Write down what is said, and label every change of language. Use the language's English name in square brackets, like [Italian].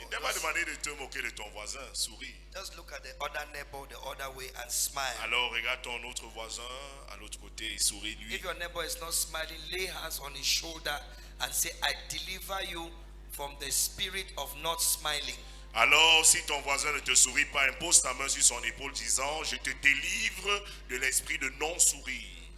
[French] Il t'a pas demandé de te moquer de ton voisin, souris. [English] Just look at the other neighbor the other way and smile. [French] Alors regarde ton autre voisin à l'autre côté et souris lui. [English] If your neighbor is not smiling, lay hands on his shoulder and say, I deliver you from the spirit of not smiling. [French] Alors si ton voisin ne te sourit pas, impose ta main sur son épaule disant je te délivre de l'esprit de non-sourire.